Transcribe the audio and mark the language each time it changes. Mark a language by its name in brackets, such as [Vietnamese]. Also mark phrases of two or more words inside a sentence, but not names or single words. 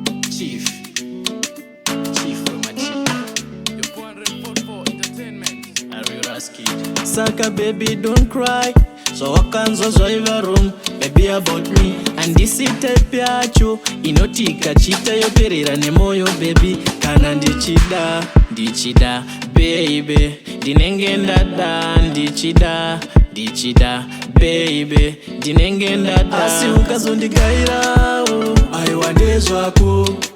[English] Chief. Chief from a chief. Your four hundred forty-four entertainment. Are you rascal? Saka, baby, don't cry. So [Shona] wakanzwa zvaiva [English] wrong, baby, about me. [Shona] Handisi type yacho inoti ikachita yoperera nemoyo, baby. Kana ndichida, ndichida, baby. Ndinenge ndada, ndichida, ndichida, baby. Ndinenge ndada. Asi ukazondigairawo, aiwa, ndezvako.